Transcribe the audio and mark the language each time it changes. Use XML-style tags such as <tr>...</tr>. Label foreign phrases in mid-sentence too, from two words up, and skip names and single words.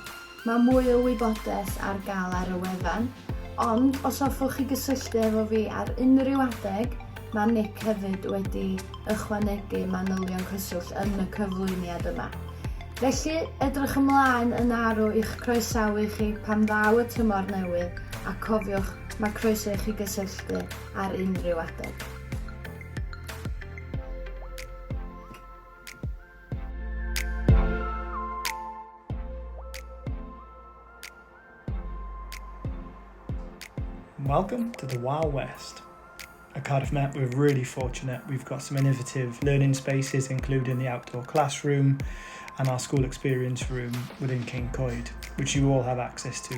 <cy>Mae mwy o wybodaeth ar gael ar y wefan, ond os hoffwch chi gysylltu efo fi ar unrhyw adeg, mae Nick hefyd wedi ychwanegu manylion cyswllt yn y cyflwyniad yma. Felly, edrych ymlaen yn arw i'ch croesawu chi pan ddaw y tymor newydd a cofiwch mae croeso I chi gysylltu ar unrhyw adeg.</cy> <en>Welcome to the Wild West. At Cardiff Met, we're really fortunate. We've got some innovative learning spaces, including the outdoor classroom and our school experience room within King Coed, which you all have access to.</en>